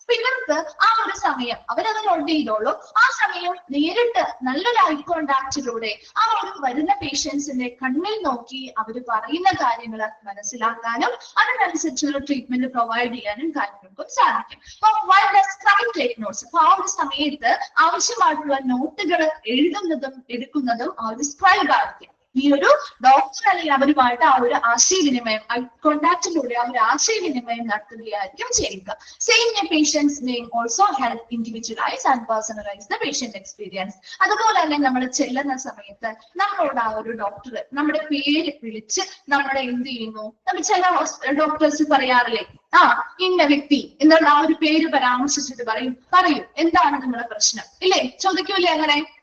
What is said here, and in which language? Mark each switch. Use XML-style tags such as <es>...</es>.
<ml>ഇവർക്ക് ആ ഒരു സമയം അവരത് നോട്ട് ചെയ്തോളൂ. ആ സമയം നേരിട്ട് നല്ലൊരു ഐ കോണ്ടാക്റ്റിലൂടെ ആ ഒരു വരുന്ന പേഷ്യൻസിന്റെ കണ്ണിൽ നോക്കി അവർ പറയുന്ന കാര്യങ്ങൾ മനസ്സിലാക്കാനും അതിനനുസരിച്ചുള്ള ട്രീറ്റ്മെന്റ് പ്രൊവൈഡ് ചെയ്യാനും കാര്യങ്ങൾക്കും സാധിക്കും.</ml> <en>While the scribe take notes.</en> <ml>അപ്പൊ ആ ഒരു സമയത്ത് ആവശ്യമായിട്ടുള്ള നോട്ടുകൾ എഴുതുന്നതും എടുക്കുന്നതും ആ ഒരു സ്ക്രൈബ് ആയിരിക്കും. ഈ ഒരു ഡോക്ടർ അല്ലെങ്കിൽ അവരുമായിട്ട് ആ ഒരു ആശയവിനിമയം, ഐ കോണ്ടാക്റ്റിലൂടെ ആ ഒരു ആശയവിനിമയം നടത്തുകയായിരിക്കും ചെയ്യുക.</ml> <en>Same patients may also help individualize and personalize the patient experience.</en> <ml>അതുപോലെ തന്നെ നമ്മൾ ചെല്ലുന്ന സമയത്ത് നമ്മളോട് ആ ഒരു ഡോക്ടർ നമ്മുടെ പേര് വിളിച്ച് നമ്മളെ എന്ത് ചെയ്യുന്നു, നമ്മൾ ചില ഡോക്ടേഴ്സ് പറയാറില്ലേ, ഇന്ന വ്യക്തി എന്നുള്ള ആ ഒരു പേര് പരാമർശിച്ചിട്ട് പറയൂ എന്താണ് നിങ്ങളുടെ പ്രശ്നം, ഇല്ലേ, ചോദിക്കൂലേ അങ്ങനെ.</ml>